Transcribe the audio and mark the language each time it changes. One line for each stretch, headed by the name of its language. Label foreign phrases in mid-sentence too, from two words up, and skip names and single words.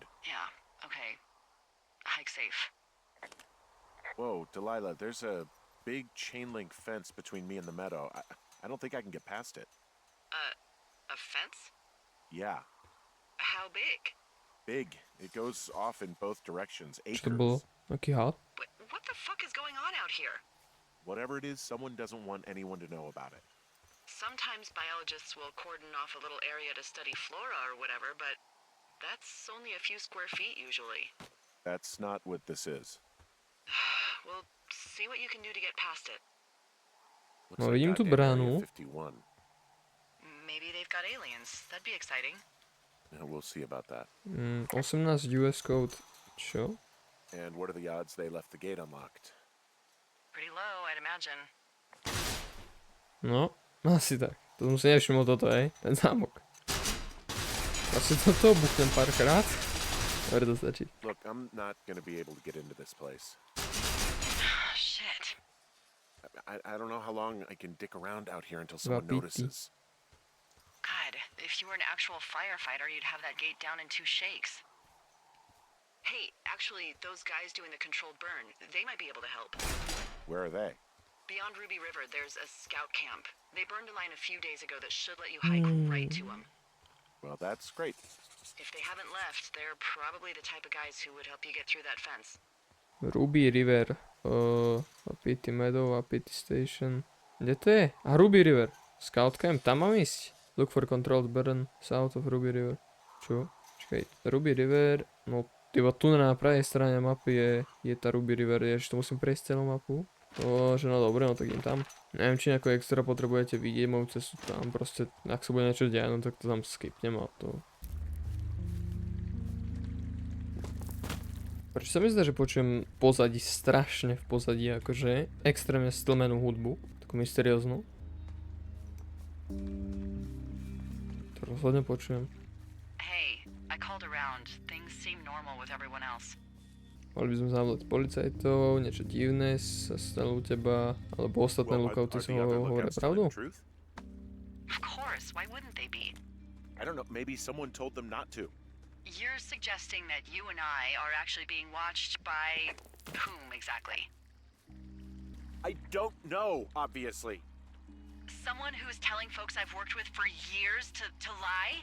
English: Yeah, okay. Hike safe. Whoa, Delilah, there's a big chain link fence between me and the meadow. I don't think I can get past it. A fence? Yeah, How big? big. It goes off in both directions.
Slovak: Čo to bolo?
English: Acres.
Slovak: Aký had?
English: What the fuck is going on out here? Whatever it is, someone doesn't want anyone to know about it. Sometimes biologists will cordon off a little area to study flora or whatever, but that's only a few square feet usually. That's not what this is. We'll see what you can do to get past it. Looks
Slovak: No, vidím tu
English: goddamn Area
Slovak: bránu.
English: 51. Maybe they've got aliens. That'd be exciting. We'll see about that. 18 US code. Čo? And what are the odds they left the gate unlocked? Pretty low, I'd imagine.
Slovak: No, asi tak. To som si nevšimol toto, hej. Ten zámok. Asi toto buchnem párkrát. Dobre, to stačí.
English: Look, I'm not gonna be able to get into this place. Shit. I don't know how long I can dick around out here until someone Vapiti. notices. God, if you were an actual firefighter, you'd have that gate down in 2 shakes. Hey, actually, those guys doing the controlled burn, they might be able to help. Where are they? Beyond Ruby River, there's a scout camp. They burned a line a few days ago that should let you hike right to them. Well, that's great. If they haven't left, they're probably the type of guys who would help you get through that fence. Ruby River. Vapiti Meadow, Vapiti Station.
Slovak: Kde to je? A Ruby River.
English: Scout camp,
Slovak: tam mám ísť.
English: Look for controlled burn south of Ruby River.
Slovak: Čo? Čakaj, Ruby River, no tyba tu na pravej strane mapy je tá Ruby River, ešte to musím prejsť celú mapu. Že no dobre, no tak idem tam. Neviem, či nejako extra potrebujete vidieť moju cestu tam, proste, ak sa bude niečo diať, no tak to tam skipnem a to. Prečo sa mi zdá, že počujem pozadí, strašne v pozadí, akože extrémne stlmenú hudbu, takú mysterióznu. To rozhodne počujem.
English: Hey, I called around. Things seem normal with everyone else.
Slovak: Mali by sme zavolať policajtov, niečo divné sa stalo u teba, alebo ostatné lookouty sa hovoria pravdu?
English: Of course, why wouldn't they be? I don't know, maybe someone told them not to. You're suggesting that you and I are actually being watched by whom exactly? I don't know, obviously. Someone who's telling folks I've worked with for years to lie?